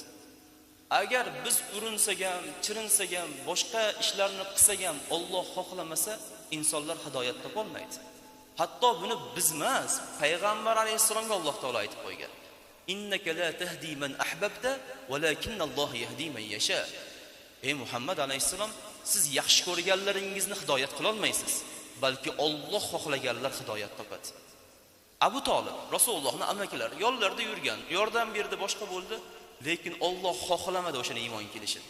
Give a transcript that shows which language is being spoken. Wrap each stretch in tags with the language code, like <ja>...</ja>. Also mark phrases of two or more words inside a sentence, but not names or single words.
<uz>Agar biz urinsak ham, chirinsak ham, boshqa ishlarni qilsak ham, Alloh xohlamasa, insonlar hidoyat topolmaydi. Hatto buni biz emas, payg'ambar alayhissalomga Alloh taolo aytib qo'ygan.</uz> <ar>إنك لا تهدي من أحببت ولكن الله يهدي من يشاء.</ar> <uz>Ey Muhammad alayhissalom, siz yaxshi ko'rganlaringizni hidoyat qila olmaysiz, balki Alloh xohlaganlar hidoyat topadi. Abu Talib, Rasulullohning amakilari, yo'llarda yurgan, yordam berdi, boshqa bo'ldi, lekin Alloh xohlamadi o'shani iymon kelishini.</uz>